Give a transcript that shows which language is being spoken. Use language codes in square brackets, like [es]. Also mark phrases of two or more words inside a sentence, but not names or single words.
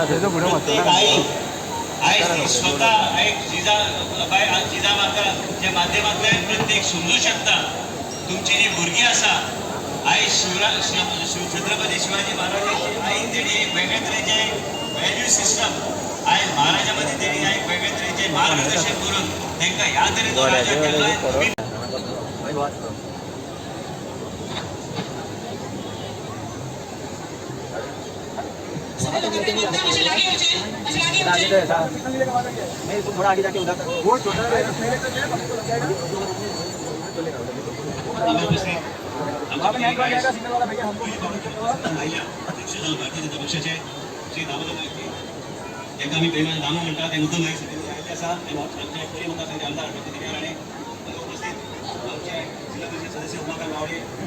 [kok] प्रत्येक आई आयज ती स्वता एक जिजाबाच्या माध्यमांतल्यान प्रत्येक समजूं शकता तुमची जी भुरगीं आसा आयज छत्रपती शिवाजी महाराजांची आईन तेणी एक वेगळे तरेचे [en] value system [kok] आयज महाराजा मदीं तेणी एक वेगळे तरेचे मार्गदर्शन करून तांकां ह्या तरेचो राजा केल्लो। [hi] थोड़ा आगे जाके उधर वो छोटा [kok] आम्ही प्रेमाने दामो म्हणतात ते उद्धव नाईक आयले आसा आमचे परिमताचे आमदार डॉक्टर दिनेश राणे उपस्थित आमचे जिल्हा परिषद सदस्य उमाकांत गावडे